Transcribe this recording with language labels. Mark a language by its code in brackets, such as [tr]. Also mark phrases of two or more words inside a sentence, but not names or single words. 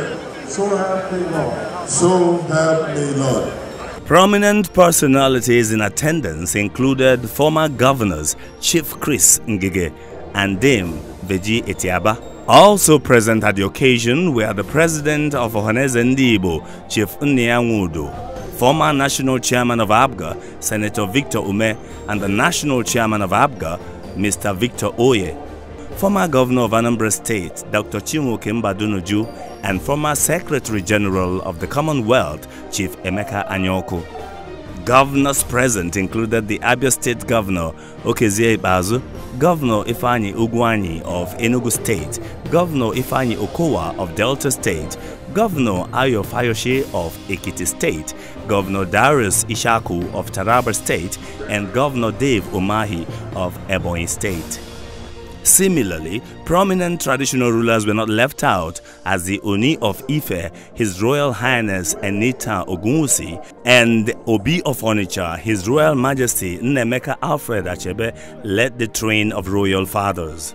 [en] So help me Lord. So help me Lord. Prominent personalities in attendance included former governors Chief Chris Ngige and Dame Veji Etiaba, Also present at the occasion were the President of Ohaneze Ndibo, Chief Nnianwudu, former National Chairman of ABGA, Senator Victor Ume, and the National Chairman of ABGA, Mr. Victor Oye, former Governor of Anambra State, Dr. Chinwoke Mbadunuju, and former Secretary General of the Commonwealth, Chief Emeka Anyaoku. Governors present included the Abia State Governor, Okezie Ibazu, Governor Ifeanyi Ugwuanyi of Enugu State, Governor Ifeanyi Okowa of Delta State, Governor Ayo Fayoshe of Ekiti State, Governor Darius Ishaku of Taraba State, and Governor Dave Umahi of Ebonyi State. Similarly, prominent traditional rulers were not left out, as the Oni of Ife, His Royal Highness Enita Ogunwusi, and Obi of Onitsha, His Royal Majesty Nnemeka Alfred Achebe, led the train of royal fathers.